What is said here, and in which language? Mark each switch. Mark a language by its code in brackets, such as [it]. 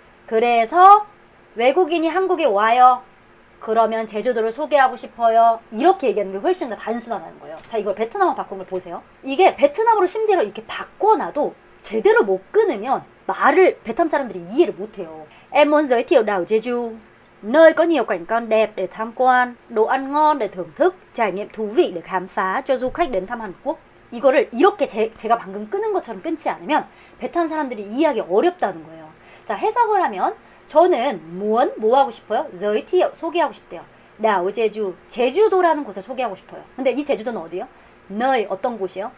[ko] 그래서 외국인이 한국에 와요. 그러면 제주도를 소개하고 싶어요. 이렇게 얘기하는 게 훨씬 더 단순하다는 거예요. 자, 이걸 베트남어 바꾼 걸 보세요. 이게 베트남어로 심지어 이렇게 바꿔놔도 제대로 못 끊으면 말을 베트남 사람들이 이해를 못해요. [vi] Em muốn giới thiệu đảo Jeju, nơi có nhiều cảnh quan đẹp để tham quan, đồ ăn ngon để thưởng thức, trải nghiệm thú vị để khám phá cho du khách đến thăm Hàn Quốc. [ko] 이거를 이렇게 제가 방금 끊은 것처럼 끊지 않으면 베트남 사람들이 이해하기 어렵다는 거예요. 자, 해석을 하면 저는 뭐 하고 싶어요? [vi] giới thiệu, [ko] 소개하고 싶대요. đảo Jeju, 제주도라는 곳을 소개하고 싶어요. 근데 이 제주도는 어디요? nơi, 어떤 곳이요?